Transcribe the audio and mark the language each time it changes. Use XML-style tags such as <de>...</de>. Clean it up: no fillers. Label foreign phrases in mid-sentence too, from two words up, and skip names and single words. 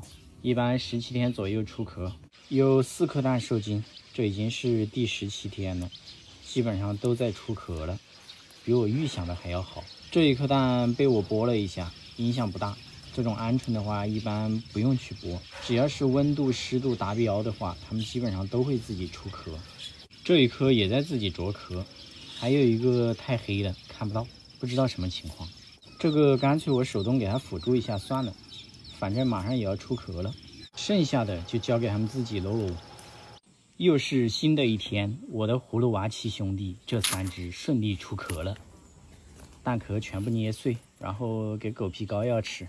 <zh>一般17天左右出殼，有4顆蛋受精，這已經是第17天了，基本上都在出殼了，比我預想的還要好。這一顆蛋被我剝了一下，影響不大。這種鵪鶉的話一般不用去剝，只要是溫度濕度達標的話，它們基本上都会自己出殼。這一顆也在自己啄殼，還有一個太黑了看不到，不知道什麼情況。這個乾脆我手動給它輔助一下算了，反正馬上也要出殼了，剩下的就交給他们自己嘍。又是新的一天，我的葫蘆娃7兄弟這3只順利出殼了，蛋殼全部捏碎，然後給狗皮膏藥吃。</zh>